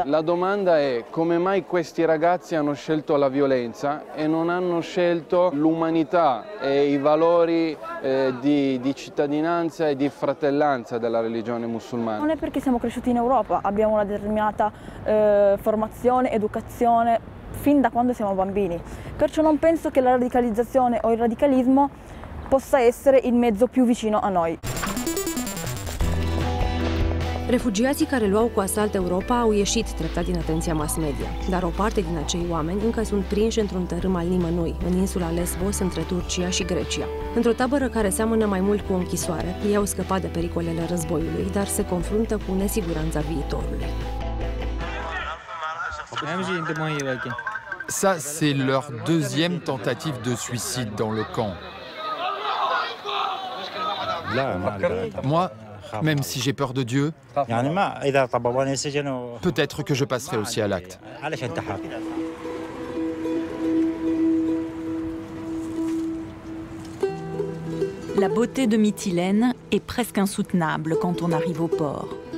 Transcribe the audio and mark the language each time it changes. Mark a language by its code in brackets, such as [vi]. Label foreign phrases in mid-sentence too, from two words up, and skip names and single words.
[it] La domanda è: come mai questi ragazzi hanno scelto la violenza e non hanno scelto l'umanità e i valori di cittadinanza e di fratellanza della religione musulmana? Non è perché siamo cresciuti in Europa, abbiamo una determinata formazione, educazione fin da quando siamo bambini, perciò non penso che la radicalizzazione o il radicalismo possa essere il mezzo più vicino a noi. [ro] Refugiații care luau cu asalt Europa au ieșit treptat din atenția mass media, dar o parte din acei oameni încă sunt prinși într-un tărâm al nimănui, în insula Lesbos, între Turcia și Grecia. Într-o tabără care seamănă mai mult cu o închisoare, ei au scăpat de pericolele războiului, dar se confruntă cu nesiguranța viitorului. [fr] Ça, c'est leur deuxième tentative de suicide dans le camp. Moi, même si j'ai peur de Dieu, peut-être que je passerai aussi à l'acte. La beauté de Mytilène est presque insoutenable quand on arrive au port.